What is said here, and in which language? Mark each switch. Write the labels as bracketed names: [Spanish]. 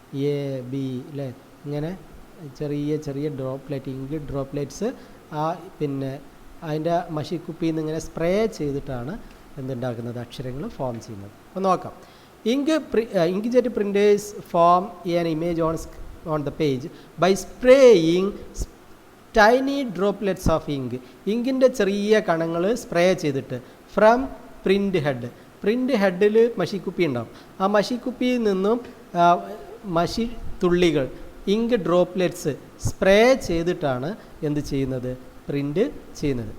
[Malayalam] A B അല്ലേ, ഇങ്ങനെ ചെറിയ ഡ്രോപ്ലെറ്റ് ഇങ്ക് ഡ്രോപ്ലെറ്റ്സ് പിന്നെ അതിൻ്റെ മഷിക്കുപ്പിയിൽ നിന്ന് ഇങ്ങനെ സ്പ്രേ ചെയ്തിട്ടാണ് എന്തുണ്ടാക്കുന്നത്, അക്ഷരങ്ങൾ ഫോം ചെയ്യുന്നത്. അപ്പോൾ നോക്കാം. [English] Inkjet printers form an image on the page by spraying tiny droplets of ink. [Malayalam] ഇങ്കിൻ്റെ ചെറിയ കണങ്ങൾ സ്പ്രേ ചെയ്തിട്ട് ഫ്രം പ്രിൻ്റ് ഹെഡിൽ മഷിക്കുപ്പി ഉണ്ടാവും. ആ മഷിക്കുപ്പിയിൽ നിന്നും മഷി തുള്ളികൾ ഇങ്ക് ഡ്രോപ്ലെറ്റ്സ് സ്പ്രേ ചെയ്തിട്ടാണ് എന്ത് ചെയ്യുന്നത്, പ്രിൻ്റ് ചെയ്യുന്നത്.